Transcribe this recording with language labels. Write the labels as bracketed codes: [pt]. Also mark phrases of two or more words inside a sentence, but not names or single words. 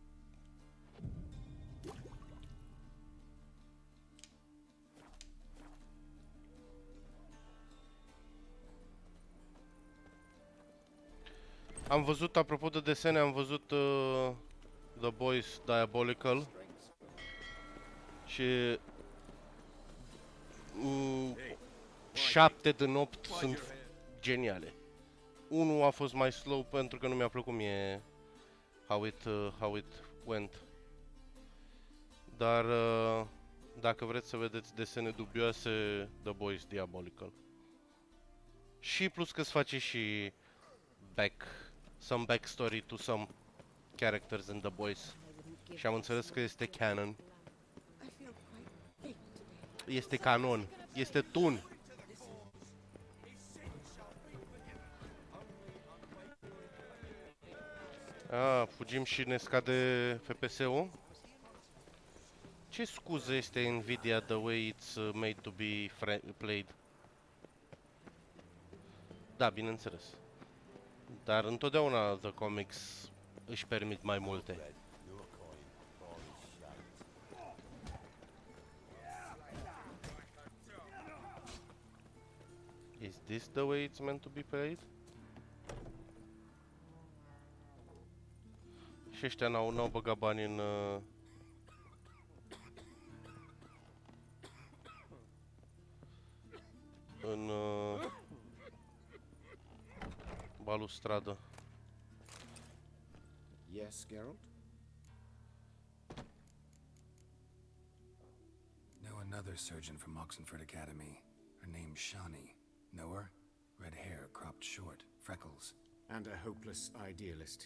[ro] Am văzut, apropo de desene, am văzut The Boys Diabolical. Și 7 din 8 sunt geniale. Unul a fost mai slow pentru că nu mi-a plăcut mie [en] how it went. [ro] Dar dacă vreți să vedeți desene dubioase, The Boys Diabolical. Și plus că îți face și [en] some backstory to some characters in The Boys. [ro] Și am înțeles că este canon. Este canon. Este tun. Fugim și ne scade FPS-ul. Ce scuză este [en] Nvidia the way it's made to be played? [ro] Da, bineînțeles. Dar întotdeauna The Comics își permit mai multe. [en] Is this the way it's meant to be played? [ro] Și ăștia n-au băgat bani în balustradă. [en] Yes, Geralt? Know another surgeon from Oxenford Academy. Her name's Shawnee. Know her? Red hair, cropped short, freckles. And a hopeless idealist.